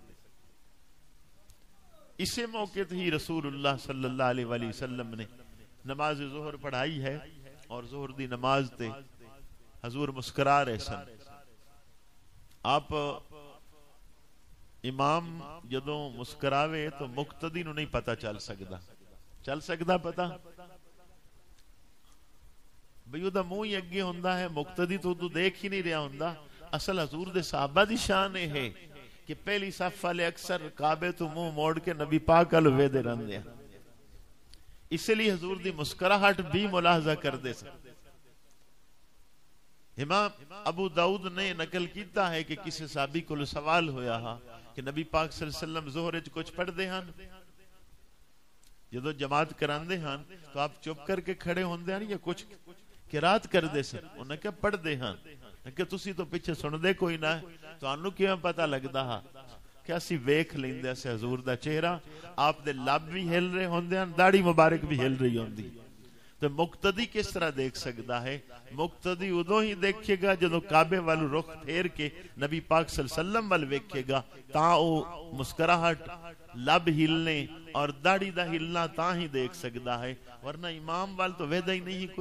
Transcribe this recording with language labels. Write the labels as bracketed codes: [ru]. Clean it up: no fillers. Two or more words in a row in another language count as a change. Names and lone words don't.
[pa] اسے موقع ہی رسول اللہ صلی اللہ علیہ وآلہ وسلم نے نماز ظہر پڑھائی ہے، اور ظہر دی نماز تے حضور مسکرا رہے سن۔ آپ امام جدوں مسکراوے تو مقتدی نو نہیں پتا چل سکدا پتا بھئی دا منہ ہی اگے ہوندا ہے، مقتدی تو دیکھ ہی نہیں رہا ہوندا۔ اصل حضور دے صحابہ دی شان ہے کہ پہلی صف والے اکثر کعبے تو منہ موڑ کے نبی پاک ال ویدے رہندے ہیں، اس لیے حضور دی مسکراہٹ بھی ملاحظہ کر دے سکتے۔ امام ابو داؤد نے نقل کیتا ہے کہ کسی صحابی کو سوال ہویا ہا کہ نبی پاک صلی اللہ علیہ وسلم ظہر وچ کچھ پڑھ دے ہن؟ جدو جماعت کراندے ہن تو آپ چپ کر کے کھڑے ہوندے ہن یا کچھ قرات کر دے سن؟ انہاں کہا پڑھ دے ہن کہ تسی تو پیچھے سن دے کوئی نہ ہے، تو انو کیوں پتہ لگدا ہا کہ اسی ویکھ لیندے اسے حضور دا چہرہ، آپ دے لب بھی ہل رہے ہوندے ہن، داڑھی مبارک بھی ہل رہی ہوندی۔ [ur] تو مقتدی کس طرح دیکھ سکتا ہے؟ [pa] مقتدی ادوں ہی دیکھے گا جدو کعبے والو رخ پھیر کے نبی پاک صلی اللہ علیہ وسلم وال ویکھے گا، تاں او مسکراہٹ، لب ہلنے اور داڑھی دا ہلنا تاں ہی دیکھ سکتا ہے، ورنہ امام وال تو ویدہ ہی نہیں کوئی۔